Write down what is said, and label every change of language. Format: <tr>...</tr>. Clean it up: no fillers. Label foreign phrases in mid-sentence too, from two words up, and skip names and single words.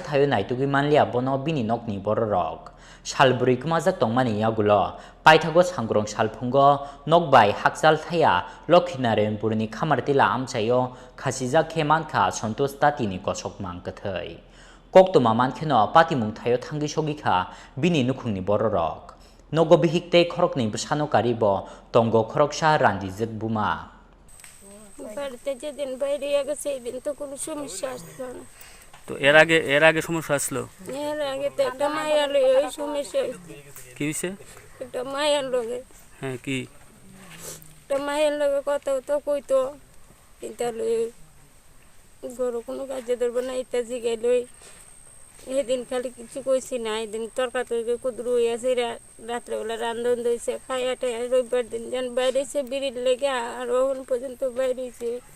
<trp>thayo naitugi manlia bono bini nokni bororok salburi kumajak tongmani yagulo paithago sangrong salphungo nokbai hakjal thaya lokhinaren purni khamartila amchayo khasijak khemanka santos tati ni kosok mangkathai koktoma mankheno patimung thayo thangi sogikha bini nukhungni bororok nogo bihikte khorokni bsano karibo tongo khoroksa randijak buma</trp> <bn>বাড়িতে যেদিন বাইরে গেছে সেই দিন তো কোনো সমস্যা আসলো না তো এর আগে সমস্যা আসলো এর আগে তো একটা মায়ের লগে ওই সমস্যা কি হইছে একটা মায়ের লগে হ্যাঁ কি একটা মায়ের লগে কথা তো কইতো কিন্তু গরু কোনো কাজে ধরবো না এটা জিগাই লই এদিন খালি কিছু কইছি না এদিন তরকা তরকারি কুদরু হইয়াছে রাত্রেবেলা রান্ধন দইছে খাইয়া টাইয়া রবিবার দিন যেন বাইরেছে বিড়ির লেগে আর ওখান পর্যন্ত বাইরেছে</bn>